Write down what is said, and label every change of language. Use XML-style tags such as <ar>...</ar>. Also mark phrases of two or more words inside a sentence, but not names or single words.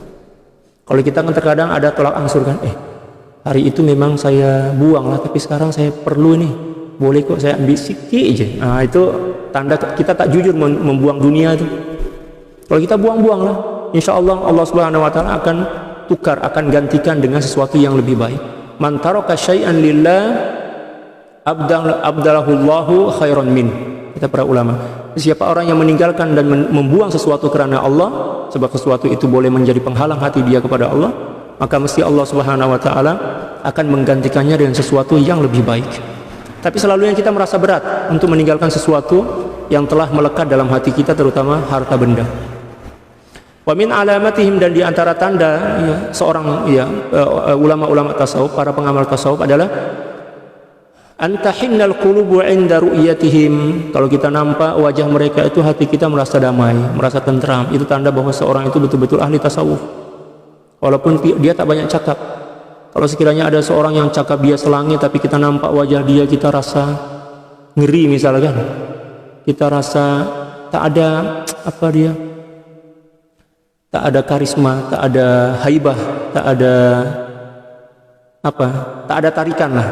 <ms>Kalau kita kan terkadang ada tolak ansur kan, hari itu memang saya buang lah, tapi sekarang saya perlu ini, boleh kok saya ambil sikit aja. Nah, itu tanda kita tak jujur membuang dunia itu. Kalau kita buang-buang lah,</ms> <ar>إن شاء الله الله سبحانه وتعالى</ar> <ms>akan tukar, akan gantikan dengan sesuatu yang lebih baik.</ms> <ar>من ترك شيئا لله أبدله الله خيرا من.</ar> <ms>Kata para ulama, siapa orang yang meninggalkan dan membuang sesuatu kerana Allah, sebab sesuatu itu boleh menjadi penghalang hati dia kepada Allah, maka mesti</ms> <ar>الله سبحانه وتعالى</ar> <ms>akan menggantikannya dengan sesuatu yang lebih baik. Tapi selalunya kita merasa berat untuk meninggalkan sesuatu yang telah melekat dalam hati kita, terutama harta benda.</ms> <ar>ومن علاماتهم,</ar> <ms>dan di antara tanda seorang ulama-ulama tasawuf, para pengamal tasawuf adalah</ms> <ar>أن تحن القلوب عند رؤيتهم.</ar> <ms>Kalau kita nampak wajah mereka itu, hati kita merasa damai, merasa tentram. Itu tanda bahwa seorang itu betul-betul ahli tasawuf. Walaupun dia tak banyak cakap. Kalau sekiranya ada seorang yang cakap dia selangi, tapi kita nampak wajah dia, kita rasa ngeri misalkan. Kita rasa tak ada tak ada karisma, tak ada haibah, tak ada tarikan lah.</ms>